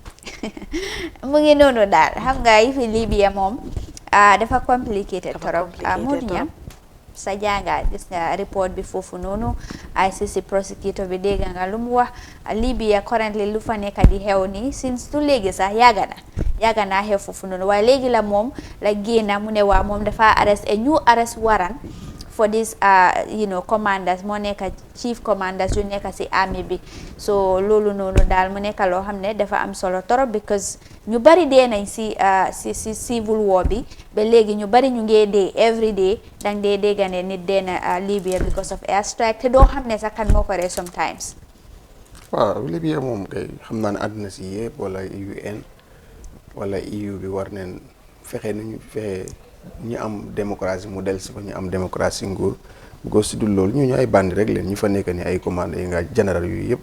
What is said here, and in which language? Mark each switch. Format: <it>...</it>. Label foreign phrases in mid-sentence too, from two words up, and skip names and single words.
<wo>mu ngi noonu daal xam nga yi fi Libya moom dafa complicated trop Modou sa jànga gis nga report bi foofu noonu ICC prosecutor bi dégg nga lu mu wax Libya currently lu fa nekk di xew nii since du léegi sax yàgg naa xew foofu noonu waaye léegi la moom la génna mu ne waa moom dafa</wo> <en>arrest a new arrest warrant for this commanders</en> <wo>moo nekk</wo> <en>chief commanders</en> <wo>yu nekk si army bi so loolu noonu daal mu nekk loo xam ne dafa am solo torop because ñu bari dee nañ si</wo> <en>civil war</en> <wo>bi ba léegi ñu bari ñu ngee dee</wo> <en>every day</en> <wo>dang dee dégga ne nit dee na Libya</wo> <en>because of air strike</en> <wo>te doo xam ne sax kan moo ko rey sometimes waaw Libya moom kay xam naa ne àdduna si yëpp wala UN wala EU bi war neen fexe ñu am démocratie mu del si fa ñu am démocratie nguur because si dul loolu ñu ay bandi rek leen ñu fa nekk ni ay commande yi nga général yu yëpp</wo>